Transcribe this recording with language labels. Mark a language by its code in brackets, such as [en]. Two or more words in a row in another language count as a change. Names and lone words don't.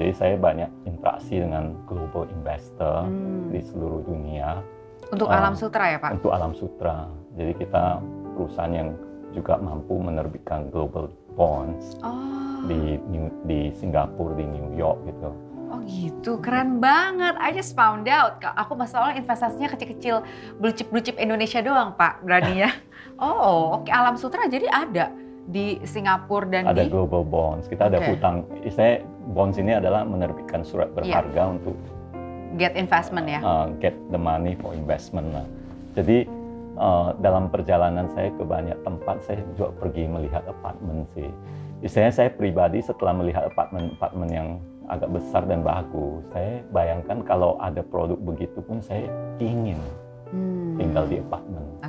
[id] Jadi saya banyak interaksi dengan [en] global investor [id] di seluruh dunia. Untuk Alam Sutra ya Pak? Untuk Alam Sutra. Jadi kita perusahaan yang juga mampu menerbitkan [en] global bonds [id] di Singapura, di New York gitu. Oh gitu, keren banget. [en] I just found out. [id] Aku masalahnya investasinya kecil-kecil, [en] blue chip [id] Indonesia doang Pak, beraninya. Alam Sutra jadi ada di Singapura dan ada [en] global bonds. [id] Kita ada hutang. Istilahnya bonds ini adalah menerbitkan surat berharga untuk [en] get investment ya. Get the money for investment lah. [id] Jadi dalam perjalanan saya ke banyak tempat, saya juga pergi melihat apartemen sih. Istilahnya saya pribadi setelah melihat apartemen yang agak besar dan bagus, saya bayangkan kalau ada produk begitu pun saya ingin tinggal di apartemen.